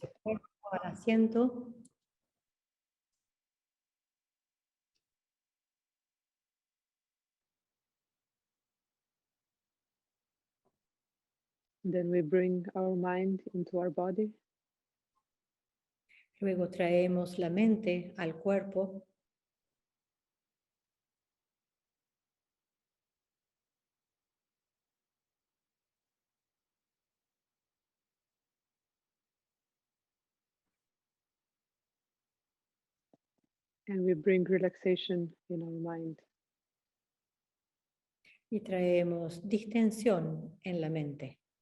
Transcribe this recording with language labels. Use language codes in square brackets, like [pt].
[es] el cuerpo al asiento. [en] Then we bring our mind into our body. [es] Luego traemos la mente al cuerpo. [en] And we bring relaxation in our mind. [es] Y traemos distensión en la mente.